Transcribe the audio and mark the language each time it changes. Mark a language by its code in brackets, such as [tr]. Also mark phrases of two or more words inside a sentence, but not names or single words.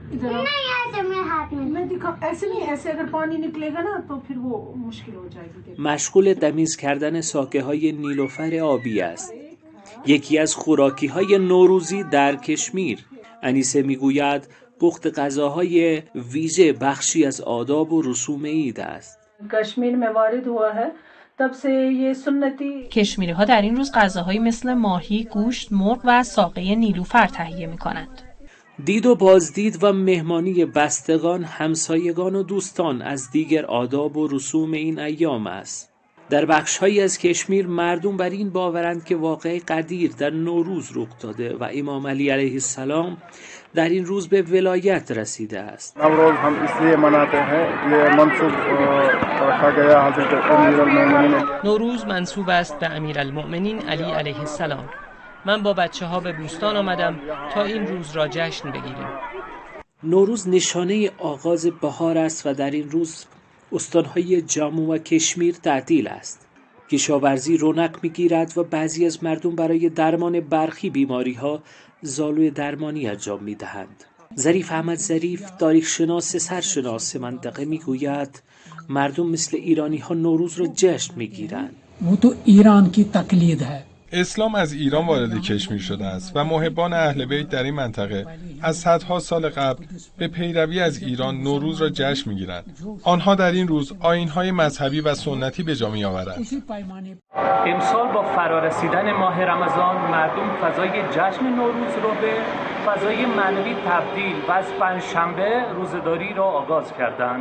[hi] नहीं ऐसे में हाथ में ऐसे नहीं, ऐसे अगर पानी निकलेगा ना तो फिर वो मुश्किल हो जाएगी. [fa] مشغول تمیز کردن ساقه های نیلوفر آبی است. یکی از خوراکی های نوروزی در کشمیر. انیسه میگوید پخت غذاهای ویژه بخشی از آداب و رسوم عید است. [hi] کشمیر में वारिद हुआ है तब से ये सुन्नती. [fa] کشمیری ها در این روز غذاهایی مثل ماهی، گوشت، مرغ و ساقه نیلوفر تهیه می کنند. دید و بازدید و مهمانی بستگان، همسایگان و دوستان از دیگر آداب و رسوم این ایام است. در بخش‌هایی از کشمیر مردم بر این باورند که واقعه قدیر در نوروز رخ داده و امام علی علیه السلام در این روز به ولایت رسیده است. [hi] نوروز هم इसलिए मनाते हैं ये منسوب रखा गया حضرت امیرالمومنین. [fa] نوروز منسوب است به امیرالمؤمنین علی علیه السلام. من با بچه‌ها به بوستان آمدم تا این روز را جشن بگیریم. نوروز نشانه آغاز بهار است و در این روز استانهای جموں و کشمیر تعطیل است. کشاورزی رونق می‌گیرد و بعضی از مردم برای درمان برخی بیماری‌ها زالوی درمانی انجام می‌دهند. ظریف احمد ظریف، تاریخ‌شناس سرشناس منطقه می‌گوید مردم مثل ایرانی‌ها نوروز را جشن می‌گیرند. [hi] वो तो ईरान की तकलीद है. [fa] اسلام از ایران وارد کشمیر شده است و محبان اهل بیت در این منطقه از صدها سال قبل به پیروی از ایران نوروز را جشن می‌گیرند. آنها در این روز آیین‌های مذهبی و سنتی به جا می‌آورند. امسال با فرارسیدن ماه رمضان مردم فضای جشن نوروز را به فضای معنوی تبدیل و از پنجشنبه روزه‌داری را آغاز کردند.